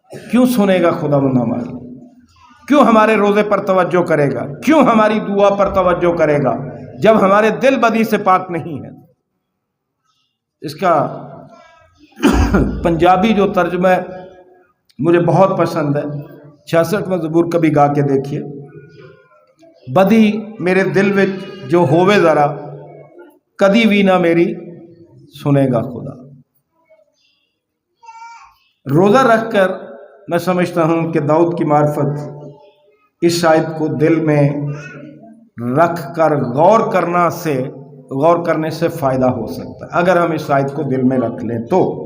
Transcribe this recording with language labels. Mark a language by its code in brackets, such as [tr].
[ur] کیوں سنے گا خداوند ہماری؟ کیوں ہمارے روزے پر توجہ کرے گا؟ کیوں ہماری دعا پر توجہ کرے گا جب ہمارے دل بدی سے پاک نہیں ہے؟ اس کا پنجابی جو ترجمہ ہے مجھے بہت پسند ہے. 66واں زبور کبھی گا کے دیکھیے. [pa] بدی میرے دل وچ جو ہووے ذرا کدی بھی نہ میری سنے گا خدا. [ur] روزہ رکھ کر میں سمجھتا ہوں کہ داؤد کی معرفت اس آیت کو دل میں رکھ کر غور کرنے سے فائدہ ہو سکتا ہے اگر ہم اس آیت کو دل میں رکھ لیں تو.